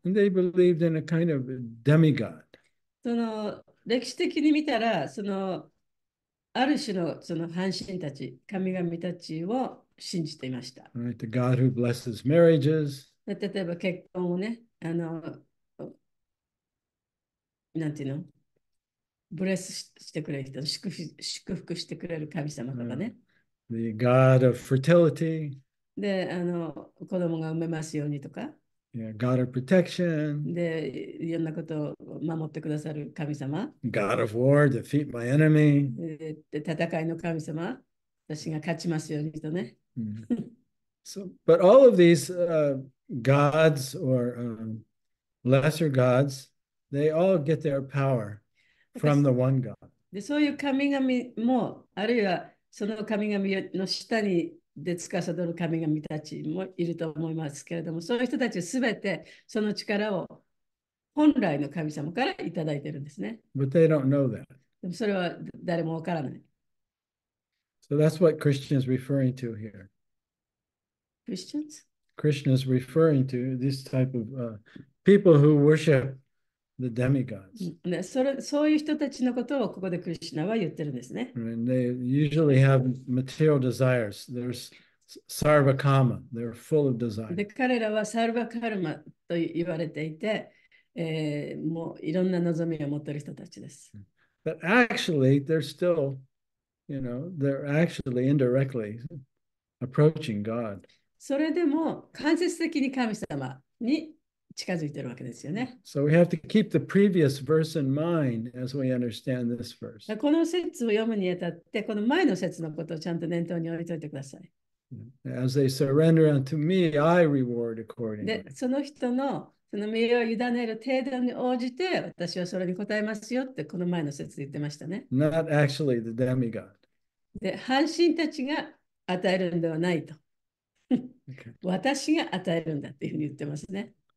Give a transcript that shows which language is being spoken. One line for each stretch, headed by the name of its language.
English: they believed in a kind of demigod.
Japanese: 歴史的に見たら、ある種の半神たち、神々たちを信じていました。
English: Right? The God who blesses marriages,
Japanese: 例えば結婚をね、なんていうのブレスしてくれる人、祝福してくれる神様とかね。
English: the God of fertility,
Japanese: で、子供が産めますようにとか。
English: God of protection,
Japanese: で、いろんなことを守ってくださる神様。
English: God of war, defeat my enemy.
Japanese: で、戦いの神様。私が勝ちますようにとね。
English: But all of these gods or lesser gods, they all get their power from the one God.
Japanese: で、そういう神々も、あるいはその神々の下で司る神々たちもいると思いますけれども、そういう人たちはすべてその力を本来の神様からいただいているんですね。
English: But they don't know that.
Japanese: でもそれは誰もわからない。
English: So that's what Christian is referring to here. Christians? Krishna is referring to this type of people who worship the demigods.
Japanese: ね、そういう人たちのことをここでクリシュナは言ってるんですね。
English: And they usually have material desires. There's sarva kama. They're full of で、 desire.
Japanese: 彼らはサルバカルマと言われていて、もういろんな望みを持っている人たちです。
English: But actually, they're still, they're actually indirectly approaching God.
Japanese: それでも間接的に神様に近づいているわけですよね。
English: So we have to keep the previous verse in mind as we understand this verse.
Japanese: この説を読むにあたって、この前の説のことをちゃんと念頭に置いておいてください。
English: As they surrender unto me, I reward accordingly.
Japanese: で、その人のその身を委ねる程度に応じて、私はそれに答えますよって、この前の説で言ってましたね。
English: Not actually the demigod.
Japanese: で、半神たちが与えるんではないと。
English: Okay.
Japanese: 私が与えるんだっていうふうに言ってますね。